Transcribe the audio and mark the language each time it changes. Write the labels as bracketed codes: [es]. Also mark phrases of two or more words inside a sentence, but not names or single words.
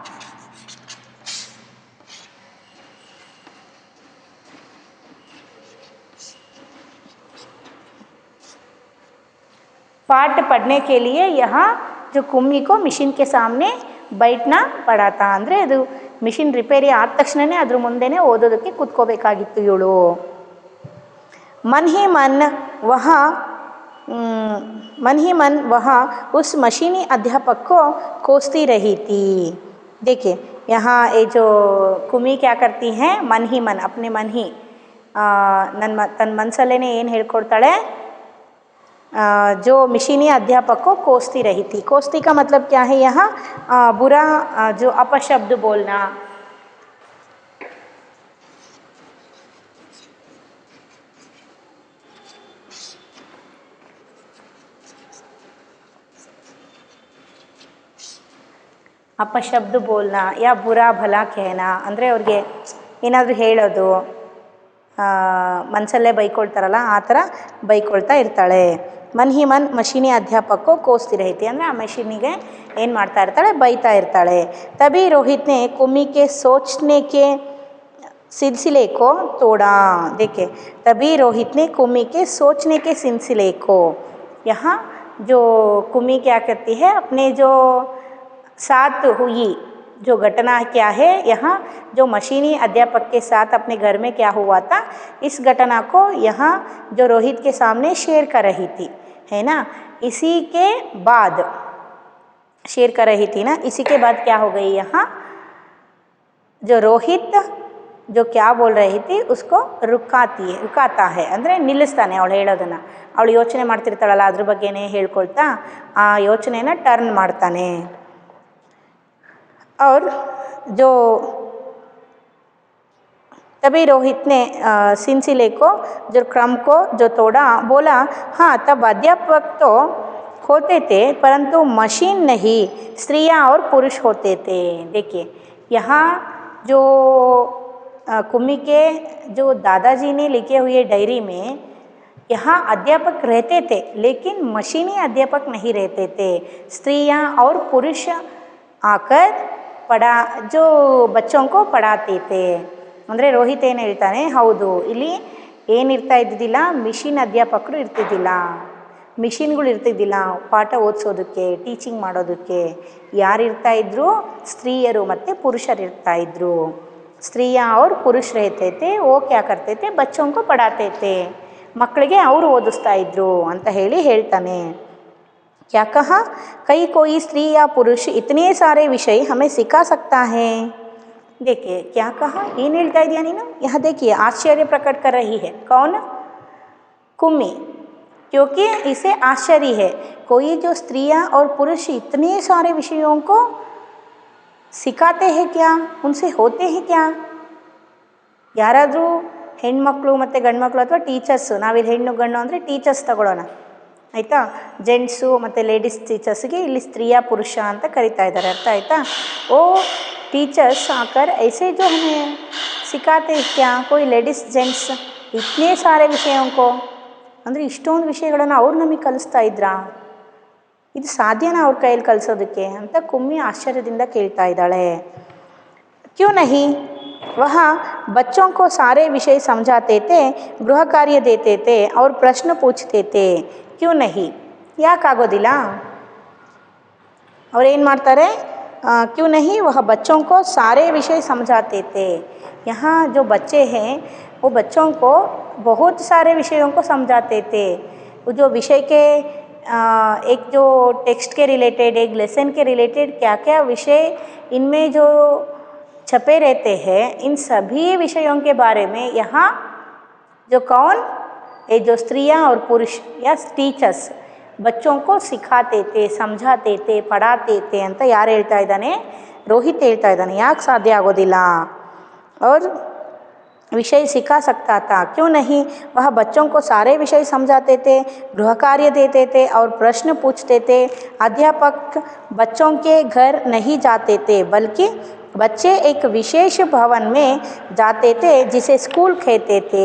[hi] पाठ पढ़ने के लिए यहाँ जो कुमी को मशीन के सामने बैठना पड़ा था। [kn] ಅಂದರೆ ಅದು [en] machine repair [kn] ಆದ ತಕ್ಷಣನೇ ಅದ್ರ ಮುಂದೆನೇ ಓದೋದಕ್ಕೆ ಕೂತ್ಕೋಬೇಕಾಗಿತ್ತು ಇವಳು। [hi] मन ही मन वहाँ उस मशीनी अध्यापक को कोसती रही थी। देखिए, यहाँ ये जो कुमी क्या करती हैं, मन ही मन अपने मन ही [kn] ತನ್ನ ಮನಸ್ಸಲ್ಲೇನೆ ಏನು ಹೇಳ್ಕೊಳ್ತಾಳೆ, [hi] जो मशीनी अध्यापक को कोसती रही थी। कोसती का मतलब क्या है, यहाँ बुरा जो अपशब्द बोलना, अपशब्द बोलना या बुरा भला कहना, [kn] ಅಂದರೆ ಅವ್ರಿಗೆ ಏನಾದರೂ ಹೇಳೋದು, ಮನಸಲ್ಲೇ ಬೈಕೊಳ್ತಾರಲ್ಲ ಆ ಥರ ಬೈಕೊಳ್ತಾ ಇರ್ತಾಳೆ। [hi] मन ही मन मशीनी अध्यापक को कोसती रहती, [kn] ಅಂದರೆ ಆ ಮಷೀನಿಗೆ ಏನು ಮಾಡ್ತಾ ಇರ್ತಾಳೆ, ಬೈತಾ ಇರ್ತಾಳೆ। [hi] तभी रोहित ने कुमी के सोचने के सिलसिले को तोड़ा। देखिए, तभी रोहित ने कुमी के सोचने के सिलसिले को, यहाँ जो कुमी क्या करती है, अपने जो साथ हुई जो घटना क्या है, यहाँ जो मशीनी अध्यापक के साथ अपने घर में क्या हुआ था, इस घटना को यहाँ जो रोहित के सामने शेयर कर रही थी, है ना। इसी के बाद शेयर कर रही थी ना, इसी के बाद क्या हो गई, यहाँ जो रोहित जो क्या बोल रही थी उसको रुकाता है, [kn] ಅಂದರೆ ನಿಲ್ಲಿಸ್ತಾನೆ ಅವಳು ಹೇಳೋದನ್ನು। ಅವಳು ಯೋಚನೆ ಮಾಡ್ತಿರ್ತಾಳಲ್ಲ ಅದ್ರ ಬಗ್ಗೆನೇ ಹೇಳ್ಕೊಳ್ತಾ ಆ ಯೋಚನೆನ ಟರ್ನ್ ಮಾಡ್ತಾನೆ। [hi] और जो तभी रोहित ने सिलसिले को जो क्रम को जो तोड़ा, बोला हाँ तब अध्यापक तो होते थे परंतु मशीन नहीं, स्त्रियां और पुरुष होते थे। देखिए, यहाँ जो कुमी के जो दादाजी ने लिखे हुए डायरी में यहाँ अध्यापक रहते थे लेकिन मशीनी अध्यापक नहीं रहते थे, स्त्रियां और पुरुष आकर जो बच्चों को पढ़ाते थे। [kn] ಅಂದರೆ ರೋಹಿತ್ ಏನು ಹೇಳ್ತಾನೆ, ಹೌದು ಇಲ್ಲಿ ಏನಿರ್ತಾ ಇದ್ದಿದ್ದಿಲ್ಲ, ಮಿಷಿನ್ ಅಧ್ಯಾಪಕರು ಇರ್ತಿದ್ದಿಲ್ಲ, ಮಿಷಿನ್ಗಳು ಇರ್ತಿದ್ದಿಲ್ಲ ಪಾಠ ಓದಿಸೋದಕ್ಕೆ, ಟೀಚಿಂಗ್ ಮಾಡೋದಕ್ಕೆ। ಯಾರಿರ್ತಾ ಇದ್ರು, ಸ್ತ್ರೀಯರು ಮತ್ತು ಪುರುಷರು ಇರ್ತಾ ಇದ್ರು। [hi] ಸ್ತ್ರೀಯಾ और पुरुष रहते थे, वो क्या करते थे, बच्चों को पढ़ाते थे, [kn] ಮಕ್ಕಳಿಗೆ ಅವರು ಓದಿಸ್ತಾ ಇದ್ರು ಅಂತ ಹೇಳ್ತಾನೆ। [hi] क्या कहा, कोई स्त्री या पुरुष इतने सारे विषय हमें सिखा सकता है। देखिए, क्या कहा, [kn] ಏನು ಹೇಳ್ತಾ ಇದೆಯಾ ನೀನು, [hi] यहाँ देखिए आश्चर्य प्रकट कर रही है कौन, कुमी, क्योंकि इसे आश्चर्य है कोई जो स्त्रियां और पुरुष इतने सारे विषयों को सिखाते हैं क्या, उनसे होते हैं क्या। [kn] ಯಾರಾದರೂ ಹೆಣ್ಮಕ್ಳು ಮತ್ತು ಗಂಡ್ಮಕ್ಳು ಅಥವಾ ಟೀಚರ್ಸ್, ನಾವಿಲ್ಲಿ ಹೆಣ್ಣು ಗಂಡು ಅಂದರೆ ಟೀಚರ್ಸ್ ತಗೊಳ್ಳೋಣ ಆಯಿತಾ, ಜೆಂಟ್ಸು ಮತ್ತು [en] ladies teachersge [kn] ಇಲ್ಲಿ ಸ್ತ್ರೀಯ ಪುರುಷ ಅಂತ ಕರಿತಾ ಇದ್ದಾರೆ, ಅರ್ಥ ಆಯಿತಾ। [hi] ಓ टीचर्स आकर ऐसे जो हमें सिखाते हैं क्या, कोई [en] ladies gents [hi] इतने सारे विषयों को, [kn] ಅಂದರೆ ಇಷ್ಟೊಂದು ವಿಷಯಗಳನ್ನು ಅವ್ರು ನಮಗೆ ಕಲಿಸ್ತಾ ಇದ್ರಾ, ಇದು ಸಾಧ್ಯನಾ ಅವ್ರ ಕೈಯಲ್ಲಿ ಕಲಿಸೋದಕ್ಕೆ ಅಂತ ಕುಮ್ಮಿ ಆಶ್ಚರ್ಯದಿಂದ ಕೇಳ್ತಾ ಇದ್ದಾಳೆ. [hi] क्यों नहीं, वह बच्चों को सारे विषय समझाते थे, गृह कार्य देते थे और प्रश्न पूछते थे. क्यों नहीं, [kn] ಯಾಕಾಗೋದಿಲ್ಲ? और ಏನು ಮಾಡ್ತಾರೆ? [hi] क्यों नहीं, वह बच्चों को सारे विषय समझाते थे. यहाँ जो बच्चे हैं वो बच्चों को बहुत सारे विषयों को समझाते थे. वो जो विषय के एक जो टेक्स्ट के रिलेटेड, एक लेसन के रिलेटेड क्या क्या विषय इनमें जो छपे रहते हैं, इन सभी विषयों के बारे में यहाँ जो कौन, ये जो स्त्रियाँ और पुरुष या टीचर्स बच्चों को सिखाते थे, समझाते थे, पढ़ाते थे [kn] ಅಂತ ಯಾರು ಹೇಳ್ತಾ ಇದ್ದಾನೆ? ರೋಹಿತ್ ಹೇಳ್ತಾ ಇದ್ದಾನೆ. ಯಾಕೆ ಸಾಧ್ಯ ಆಗೋದಿಲ್ಲ? [hi] और विषय सिखा सकता था. क्यों नहीं, वह बच्चों को सारे विषय समझाते थे, गृह कार्य देते थे और प्रश्न पूछते थे. अध्यापक बच्चों के घर नहीं जाते थे, बल्कि बच्चे एक विशेष भवन में जाते थे जिसे स्कूल कहते थे.